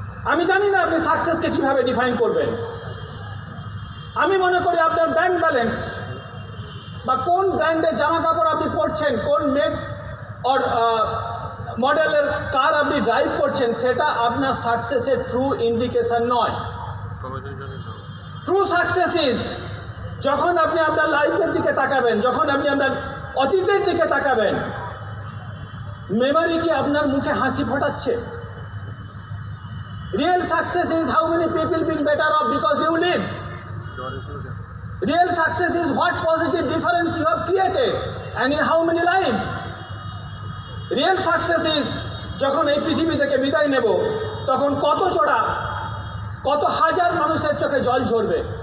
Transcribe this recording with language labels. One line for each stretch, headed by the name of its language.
Bangla: আমি জানি না আপনি সাকসেসকে কীভাবে ডিফাইন করবেন। আমি মনে করি আপনার ব্যাংক ব্যালেন্স বা কোন ব্র্যান্ডের জামা কাপড় আপনি পরছেন, কোন মেক অর মডেলের কার আপনি ড্রাইভ করছেন, সেটা আপনার সাকসেসের ট্রু ইন্ডিকেশন নয়। ট্রু সাকসেস ইজ যখন আপনি আপনার লাইফের দিকে তাকাবেন, যখন আপনি আপনার অতীতের দিকে তাকাবেন, মেমোরি কি আপনার মুখে হাসি ফোটাচ্ছে?
English: Real success is how many people being better off because you live. Real success is what positive difference you have created and in how many lives. Real success is
Bangla: যখন এই পৃথিবী থেকে বিদায় নেব, তখন কত জোড়া, কত হাজার মানুষের চোখে জল ঝরবে।